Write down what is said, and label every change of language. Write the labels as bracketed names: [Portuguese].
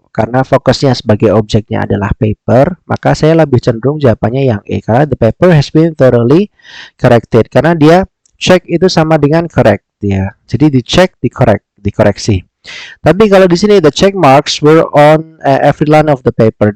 [Indonesian] Karena fokusnya sebagai objeknya adalah paper, maka saya lebih cenderung jawabannya yang E. Karena [English] the paper has been thoroughly corrected. [Indonesian] Karena dia check itu sama dengan correct ya. Jadi dicek, dikoreksi. Tapi kalau di sini [English] the check marks were on every line of the paper.